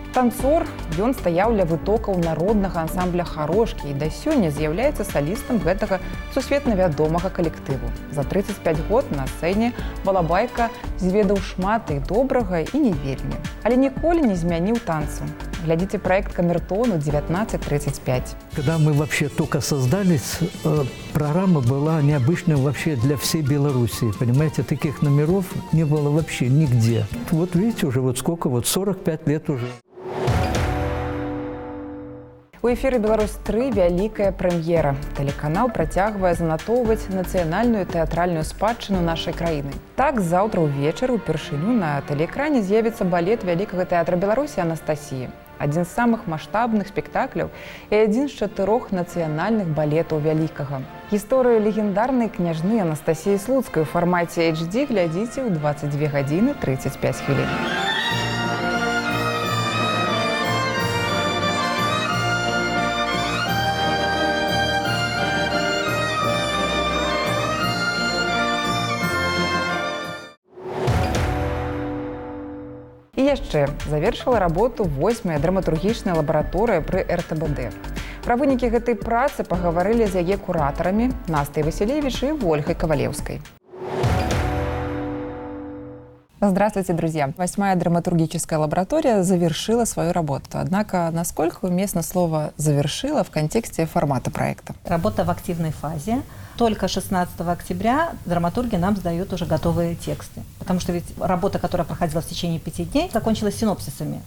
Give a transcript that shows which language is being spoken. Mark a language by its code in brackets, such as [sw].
[be] Танцор, ён стаяў ля вытокаў народнага ансамбля «Харошкі» і да сёння з'яўляецца салістам гэтага сусветна вядомага калектыву. За 35 год на сцэне Балабайка зведаў шмат і добрага, і не вельмі. Але ніколі не змяніў танцу. [ru] Глядите проект «Камертон» 19:35. Когда мы вообще только создались, программа была необычная вообще для всей Беларуси. Понимаете, таких номеров не было вообще нигде. Вот видите, уже вот сколько, вот 45 лет уже. [be] У эфіры «Беларусь-3» вялікая прэм'ера. Тэлеканал працягвае занатоўваць нацыянальную тэатральную спадчыну нашай краіны. Так, заўтра ўвечары упершыню на тэлеэкране з'явіцца балет Вялікага тэатра Беларусі «Анастасія». Адзін з самых маштабных спектакляў і адзін з 4 нацыянальных балетаў вялікага. Гісторыю легендарнай княжны Анастасіі Слуцкай у фармаце HD глядзіце ў 22:35. І яшчэ завершыла работу 8-я драматургічная лабараторыя пры РТБД. Пра вынікі гэтай працы пагаварылі з яе куратарамі Настай Василевич і Ольгай Ковалевскай. [ru] Здравствуйте, друзья! 8-я драматургическая лаборатория завершила свою работу. Однако, насколько уместно слово «завершила» в контексте формата проекта? Работа в активной фазе. Только 16 октября драматурги нам сдают уже готовые тексты. Потому что ведь работа, которая проходила в течение 5 дней, закончилась синопсисами.